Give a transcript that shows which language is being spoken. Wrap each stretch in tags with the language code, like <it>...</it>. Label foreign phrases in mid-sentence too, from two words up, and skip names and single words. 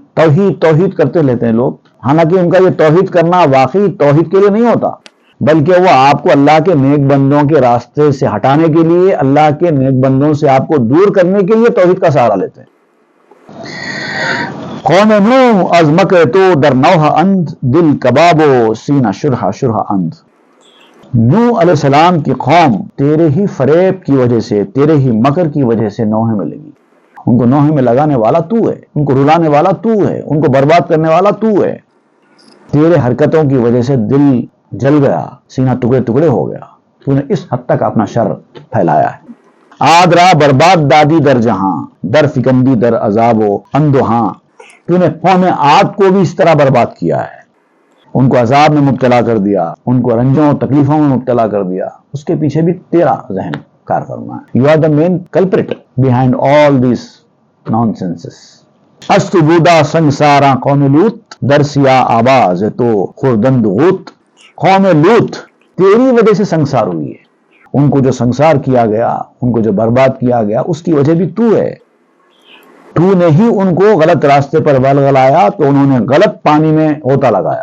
<ur>توحید کرتے لیتے ہیں لوگ، حالانکہ ان کا یہ توحید کرنا واقعی توحید کے لیے نہیں ہوتا، بلکہ وہ آپ کو اللہ کے نیک بندوں کے راستے سے ہٹانے کے لیے، اللہ کے نیک بندوں سے آپ کو دور کرنے کے لیے توحید کا سہارا لیتے ہیں.</ur> <fa>قوم نوح از مکر تو در نوح اند، دل کبابو سینہ شرح شرح اند.</fa> <ur>نوح علیہ السلام کی قوم تیرے ہی فریب کی وجہ سے، تیرے ہی مکر کی وجہ سے نوح میں لگی. ان کو نوح میں لگانے والا تو ہے، ان کو رلانے والا تو ہے، ان کو برباد کرنے والا تو ہے. تیرے حرکتوں کی وجہ سے دل جل گیا، سینہ ٹکڑے ٹکڑے ہو گیا. تو نے اس حد تک اپنا شر پھیلایا ہے.</ur> <fa>آد را برباد دادی در جہاں، در فکندی در عذاب و اندوہاں.</fa> <ur>تو نے قوم عاد کو بھی اس طرح برباد کیا ہے، ان کو عذاب میں مبتلا کر دیا، ان کو رنجوں اور تکلیفوں میں مبتلا کر دیا. اس کے پیچھے بھی تیرا ذہن کار فرما ہے.</ur> <en>You are the main culprit behind all these nonsenses.</en> <fa>است بودا سنگساراں قوم لوط، در سیاہ آواز تو خوردند غوت.</fa> <ur>قوم لوط تیری وجہ سے سنگسار ہوئی ہے. ان کو جو سنگسار کیا گیا، ان کو جو برباد کیا گیا، اس کی وجہ بھی تو ہے. تو نے ہی ان کو غلط راستے پر ولگلایا، تو انہوں نے غلط پانی میں غوطہ لگایا.</ur>